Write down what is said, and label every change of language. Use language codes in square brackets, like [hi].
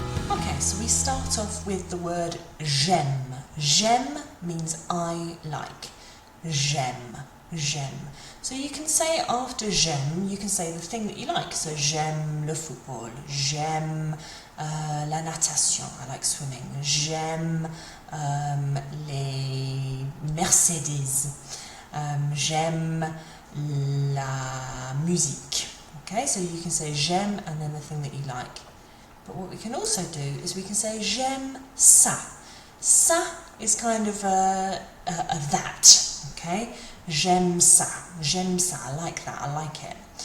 [en] Okay, so we start off with the word j'aime. J'aime means I like. [fr] J'aime, j'aime. [en] So you can say after j'aime, you can say the thing that you like. [fr] So j'aime le football, j'aime la natation, [en] I like swimming, [fr] j'aime les Mercedes, j'aime la musique. [en] Okay, so you can say j'aime and then the thing that you like. But what we can also do is we can say [fr] j'aime ça. [en] Ça is kind of a that, okay? [fr] J'aime ça, [en] I like that, I like it.